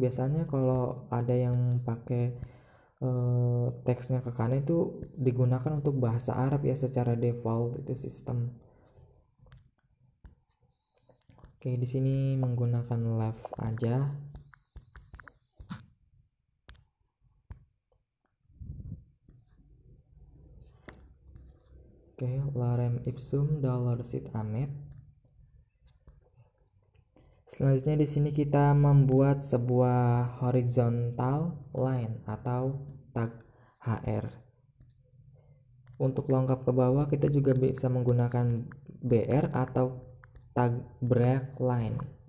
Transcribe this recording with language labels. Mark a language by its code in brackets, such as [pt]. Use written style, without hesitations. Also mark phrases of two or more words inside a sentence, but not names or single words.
[id] Biasanya kalau ada yang pakai teksnya ke kanan itu digunakan untuk bahasa Arab ya, secara default itu sistem. Oke, di sini menggunakan left aja. Oke, [la] lorem ipsum $sit amet. [id] Selanjutnya di sini kita membuat sebuah [en] horizontal line [id] atau tag HR. Untuk lengkap ke bawah kita juga bisa menggunakan BR atau [en] tag break line.